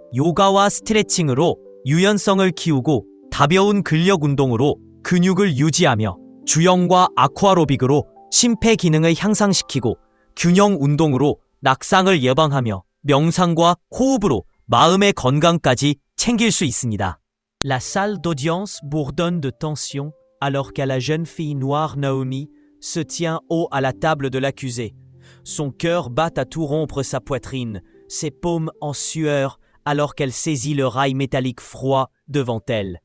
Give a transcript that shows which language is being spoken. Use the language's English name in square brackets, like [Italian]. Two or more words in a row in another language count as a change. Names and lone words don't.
[Korean] 요가와 스트레칭으로 유연성을 키우고 가벼운 근력 운동으로 근육을 유지하며 주영과 아쿠아로빅으로 심폐 기능을 향상시키고 균형 운동으로 낙상을 예방하며 명상과 호흡으로 마음의 건강까지 챙길 수 있습니다. [French] La salle d'audience bourdonne de tension alors qu'à la jeune fille noire Naomi se tient haut à la table de l'accusé. Son cœur bat à tout rompre sa poitrine, ses paumes en sueur alors qu'elle saisit le rail métallique froid devant elle.